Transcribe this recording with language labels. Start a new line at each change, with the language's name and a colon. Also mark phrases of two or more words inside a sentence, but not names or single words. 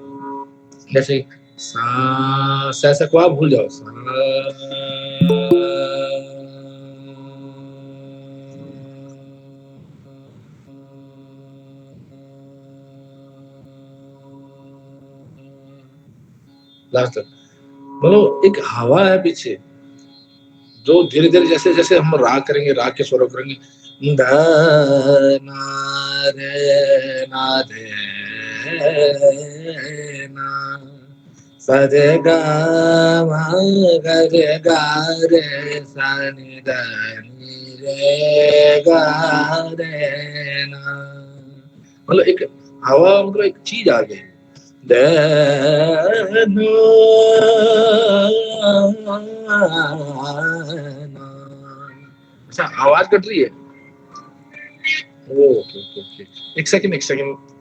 Hindi: जैसे सा से को आप भूल जाओ, लास्ट तक, मतलब एक हवा है पीछे, जो धीरे धीरे जैसे जैसे हम राग करेंगे, राग के स्वरों करेंगे, ध ना रे ना रे ना, सा रे गा मा गा रे गा रे सा नि ध नि रे गा रे ना, मतलब एक हवा, मतलब एक चीज आ गई। अच्छा, आवाज कट रही है, ओके ओके ओके, एक सेकंड एक सेकंड।